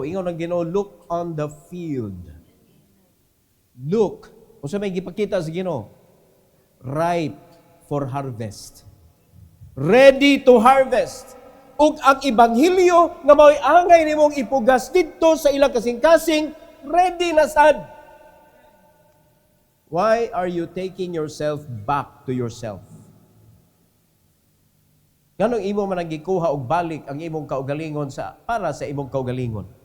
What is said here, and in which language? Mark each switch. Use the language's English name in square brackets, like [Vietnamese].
[Cebuano] Ingon ang Ginoo, [English] look on the field. Look. [Cebuano] Kung sa may gipakita sa Ginoo, [English] ripe for harvest. Ready to harvest. [Cebuano] Ug ang ebanghelyo nga mao'y angay nimong ipugas didto sa ilang kasing-kasing, ready na sad. [English] Why are you taking yourself back to yourself? [Cebuano] Nganong imo man ang gikuha og balik ang imong kaugalingon para sa imong kaugalingon?